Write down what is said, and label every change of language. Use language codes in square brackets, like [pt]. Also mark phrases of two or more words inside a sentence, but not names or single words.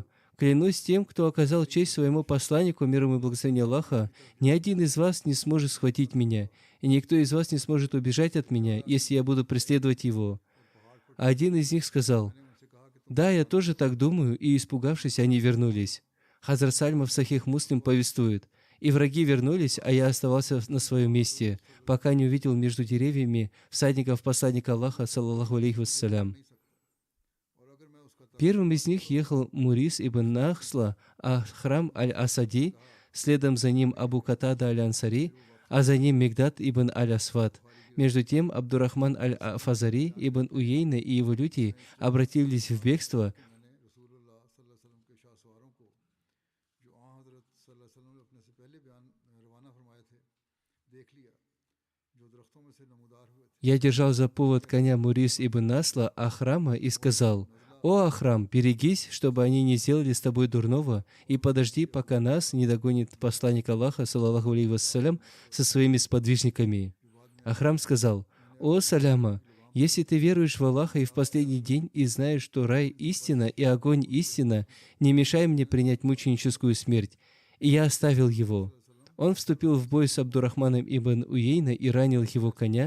[ru] Клянусь тем, кто оказал честь своему посланнику, мир ему и благословение Аллаха, ни один из вас не сможет схватить меня, и никто из вас не сможет убежать от меня, если я буду преследовать его». А один из них сказал: «Да, я тоже так думаю», и, испугавшись, они вернулись. Хазрат Сальма в Сахих Муслим повествует: «И враги вернулись, а я оставался на своем месте, пока не увидел между деревьями всадников посланника Аллаха, [ar] صلى الله عليه وسلم. [ru] Первым из них ехал Мурис ибн Нахсла Ахрам аль-Асади, следом за ним Абу Катада аль-Ансари, а за ним Мигдад ибн аль-Асвад. Между тем Абдурахман аль-Фазари ибн Уейна и его люди обратились в бегство, Я держал за повод коня Мурис ибн Насла Ахрама и сказал: «О Ахрам, берегись, чтобы они не сделали с тобой дурного, и подожди, пока нас не догонит посланник Аллаха, [ar] صلى الله عليه وسلم, [ru] со своими сподвижниками». Ахрам сказал: «О Саляма, если ты веруешь в Аллаха и в последний день и знаешь, что рай истина и огонь истина, не мешай мне принять мученическую смерть». И я оставил его. Он вступил в бой с Абдурахманом ибн Уейна и ранил его коня.